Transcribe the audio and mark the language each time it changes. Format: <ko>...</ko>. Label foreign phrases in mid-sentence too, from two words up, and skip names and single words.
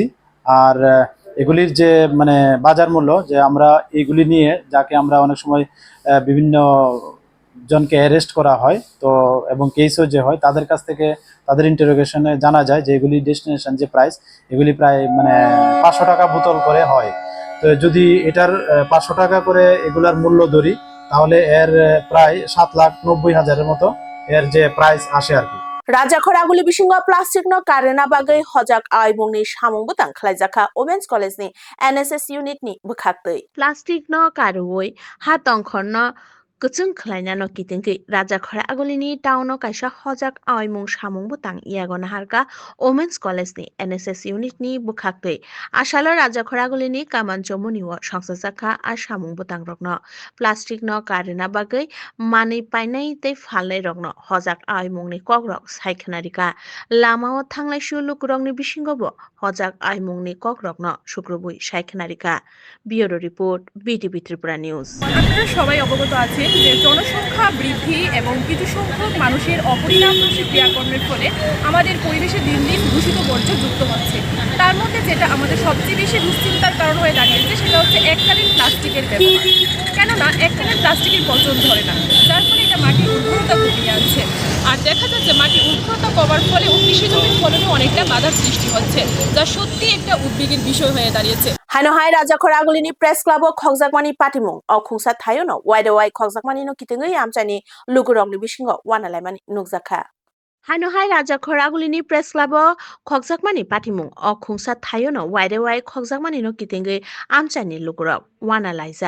<bn>আর এগুলির যে মানে বাজার মূল্য, যে আমরা এগুলি নিয়ে যাকে আমরা অনেক সময় বিভিন্ন জনকে অ্যারেস্ট করা হয় তো এবং কেসও যে হয়, তাদের কাছ থেকে তাদের ইন্টারোগেশনে জানা যায় যে এগুলি ডেস্টিনেশন যে প্রাইস, এগুলি প্রায় মানে 500 টাকা বোতল করে হয়। তো যদি এটার 500 টাকা করে এগুলার মূল্য ধরি, তাহলে এর প্রায় 7,90,000-এর মতো এর যে প্রাইস আসে আর কি।</bn> <trp>Rajakora aguli bisingo plastic no karena bagai hojak aibung ni samung butang khlaijaka Women's College ni NSS unit ni bukhaktei. Plastic no karuoi hatong khorno kuchung khlaina no kitingki Rajakora aguli ni town no kaisa hojak aibung samung butang iagona harka Women's College ni NSS unit ni bukhaktei. Asalo Rajakora aguli ni kamanchomuni wo songsajaka a samung butang rokno plastic no karena bagai mani painai tei phalnai rokno hojak aibung ni kokrok saikhanarika lamao thanglaisu lukurokni bisingobo hojak aimungni kokrokno sukrubui saikhanarika bureau report BTV Tripura News.</trp> <bn>আপনারা সবাই অবগত আছেন যে জনসংখ্যা বৃদ্ধি এবং কিছু সংখ্যক মানুষের অপরিণামদর্শী ক্রিয়াকর্মের ফলে আমাদের পরিবেশে দিন দিন দূষিত বর্জ্য যুক্ত হচ্ছে। তার মধ্যে যেটা আমাদের সবচেয়ে বেশি দুশ্চিন্তার কারণ হয়ে দাঁড়িয়েছে সেটা হচ্ছে এককালীন প্লাস্টিকের ব্যবহার। কেননা এককালীন প্লাস্টিকের পচন ধরে না, যার ফলে এটা মাটির উর্বরতা কমিয়ে আনছে। আর দেখা যাচ্ছে মাটির উর্বরতা কমার ফলে কৃষি জমির ফলনে অনেকটা বাধার সৃষ্টি হচ্ছে, যা সত্যি একটা উদ্বেগের বিষয় হয়ে দাঁড়িয়েছে।</bn> <trp>Haino hai Rajakora aguli ni press club o khokjakmani patimung o khungsa thayo no wide wide khokjakmani no kitingui amchani lugurok ni bisingo wanalaimani nukjakha. Haino hai Rajakora aguli ni press club o khokjakmani patimung o khungsa thayo no wide wide khokjakmani no kitingui amchani lugurok wanalaijak.</trp>